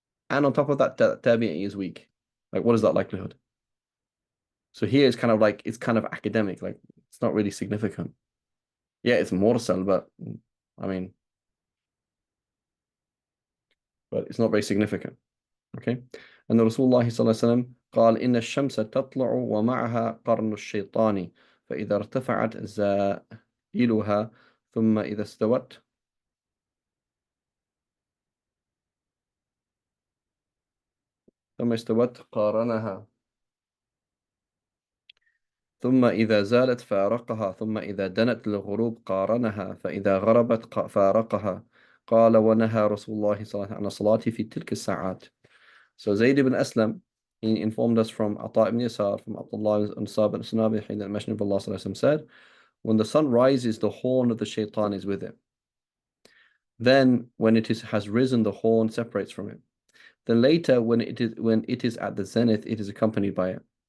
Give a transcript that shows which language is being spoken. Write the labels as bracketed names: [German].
[English] And on top of that, Tabi'i is weak. Like, what is that likelihood? So here it's kind of like, it's kind of academic, like it's not really significant. Yeah, it's mursal, but I mean, but it's not very significant. Okay. [Arabic] And the Rasulullah sallallahu alaihi wasallam قال إن الشمس تطلع ومعها قرن الشيطان فإذا ارتفعت زائلها ثم إذا استوت قارنها ثم إذا زالت فارقها ثم إذا دنت للغروب قارنها فإذا غربت فارقها قال ونهى رسول الله صلى الله عليه وسلم عن الصلاة في تلك الساعات. [English] So Zayd ibn Aslam, he informed us from Ata ibn Yasar, from Abdullah ibn Sab al-Sunabi, that the Messenger of Allah صلى الله عليه وسلم said, when the sun rises, the horn of the shaitan is with it. Then when has risen, the horn separates from it. Then later, when it is at the zenith, it is accompanied by it.